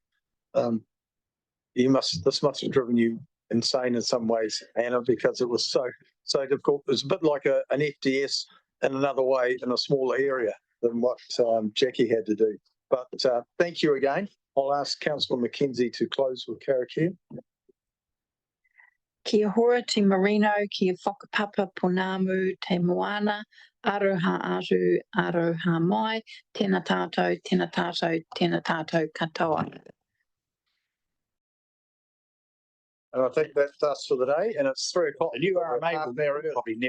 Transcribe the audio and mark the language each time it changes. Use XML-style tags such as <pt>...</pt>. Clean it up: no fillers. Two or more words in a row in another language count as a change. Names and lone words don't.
<en>This must have driven you insane in some ways, Anna, because it was so difficult. It was a bit like an FDS in another way in a smaller area than what Jackie had to do. But thank you again. I'll ask Councillor Mackenzie to close with karakia.</en> <mi>Kia hora te marino, kia whakapapa ponamu, te moana, aroha aru, aroha mai, tēnā tātou, tēnā tātou, tēnā tātou katoa.</mi> <en>And I think that's us for the day, and it's 3 o'clock. the new RMA will probably never</en>